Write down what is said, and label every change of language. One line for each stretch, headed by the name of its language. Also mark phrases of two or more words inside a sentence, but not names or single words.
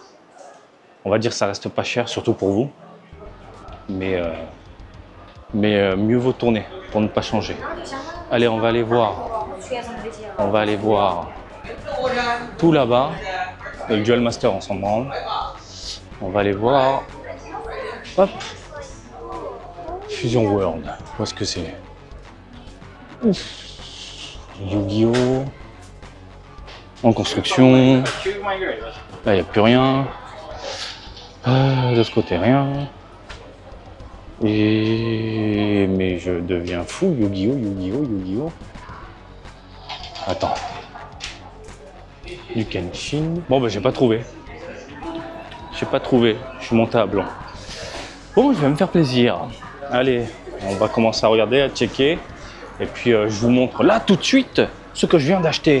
French: On va dire que ça reste pas cher, surtout pour vous. Mais mieux vaut tourner pour ne pas changer. Allez, on va aller voir. On va aller voir tout là-bas. Le Duel Master, on s'en branle. On va aller voir. Hop. Fusion World. Où est-ce que c'est? Yu-Gi-Oh! En construction. Là, il n'y a plus rien. De ce côté, rien. Mais je deviens fou. Yu-Gi-Oh! Yu-Gi-Oh! Yu-Gi-Oh! Attends. Du Kenshin. Bon, bah, j'ai pas trouvé. J'ai pas trouvé. Je suis monté à blanc. Bon, je vais me faire plaisir. Allez, on va commencer à regarder, à checker. Et puis, je vous montre là tout de suite ce que je viens d'acheter.